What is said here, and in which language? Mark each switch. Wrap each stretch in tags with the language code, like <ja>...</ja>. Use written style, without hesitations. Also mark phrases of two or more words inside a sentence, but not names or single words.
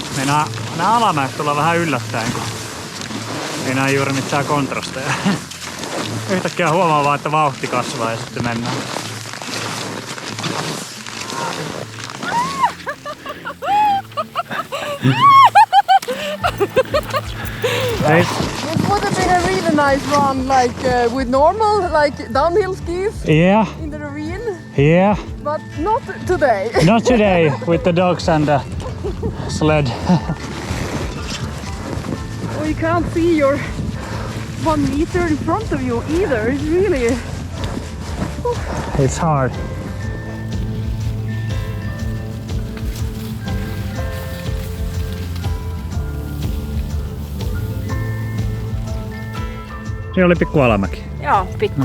<fi>Nää alamäet tulee vähän yllättäen, kun ei näe juuri mitään kontrasteja. Yhtäkkiä huomaa vaan, että vauhti kasvaa ja sitten mennään.</fi> <en>Hey. It would have been a really nice run, like with normal, like downhill skis Yeah, in the ravine, yeah. but not today. Not today with the dogs and the sled. Well, you can't see your 1 meter in front of you either. It's really. It's hard.</en> <fi>Siinä oli pikku alamäki. Joo, pikku.</fi>